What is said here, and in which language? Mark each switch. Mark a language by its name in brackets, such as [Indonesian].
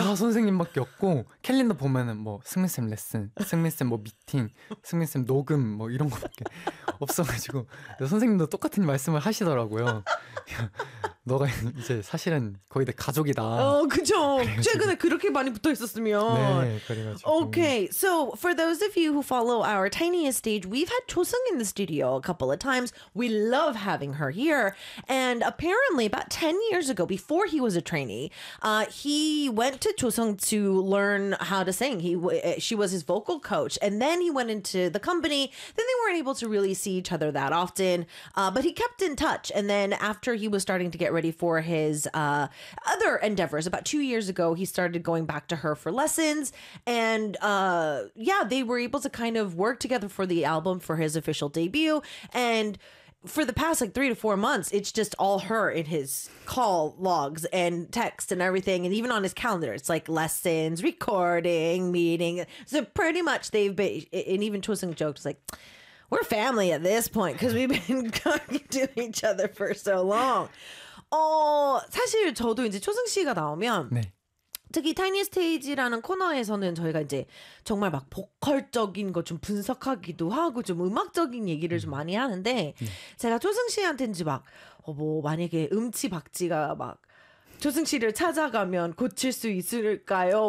[Korean] 다 선생님밖에 없고 캘린더 보면은 뭐 승민 쌤 레슨, 승민 쌤 뭐 미팅, 승민 쌤 녹음 뭐 이런 거밖에 없어가지고 선생님도 똑같은 말씀을 하시더라고요. 너가 이제 사실은 거의 내 가족이다. 어, 그죠. 최근에 그렇게 많이 붙어 있었으면. 네, 그래가지고. [English] Okay, so for those of you who follow our tiniest stage, we've had Chosung in the studio a couple of times. We love having her here. And apparently, about 10 years ago, before he was a trainee, he went to Chosung to learn how to sing. She was his vocal coach, and then he went into the company. Then they weren't able to really see each other that often, but he kept in touch. And then after he was starting to get ready for his other endeavors, about 2 years ago he started going back to her for lessons, and yeah, they were able to kind of work together for the album for his official debut. And for the past like 3 to 4 months, it's just all her in his call logs and texts and everything, and even on his calendar it's like lessons, recording, meeting. So pretty much they've been, and even Chosung joked, like, we're family at this point because we've been talking to each other for so long. [Korean] 사실 저도 이제 초승 씨가 나오면 네. 특히 타이니 스테이지라는 코너에서는 저희가 이제 정말 막 보컬적인 거 좀 분석하기도 하고 좀 음악적인 얘기를 좀 많이 하는데 네. 제가 초승 씨한테인지 막 뭐 만약에 음치 박지가 막 초승 씨를 찾아가면 고칠 수 있을까요?